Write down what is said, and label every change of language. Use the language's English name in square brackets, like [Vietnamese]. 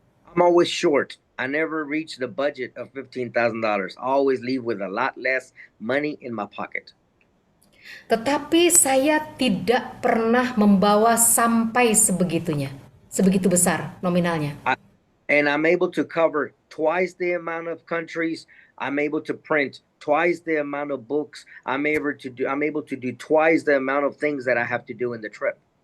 [English] I'm always short. I never reach the budget of $15,000. I always leave with a lot less money in my pocket. [Indonesian] Tetapi saya tidak pernah membawa sampai sebegitunya, sebegitu besar nominalnya. [English] And I'm able to cover twice the amount of countries. I'm able to print twice the amount of books. I'm able to do twice the amount of things that I have to do in the trip.